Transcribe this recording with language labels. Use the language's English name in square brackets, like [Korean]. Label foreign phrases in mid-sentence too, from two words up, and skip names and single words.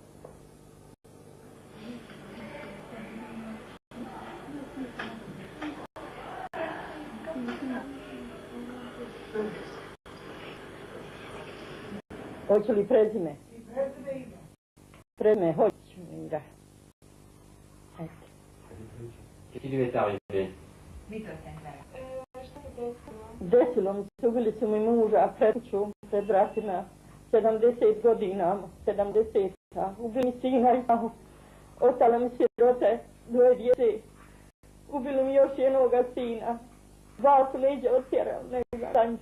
[Bosnian] Hoće li prezime? Prezime, hoću. Da. [French] Qu'est-ce qui lui est arrivé? [Bosnian] Desilo mi se, ubili su mi muža pred kuću, pred vratima, 70 godina, 70-a. Ubili mi sina i mamu, ostale mi sirote, 2 djece. Ubili mi još jednoga sina, 2 su leđa otjerali, nego danjke.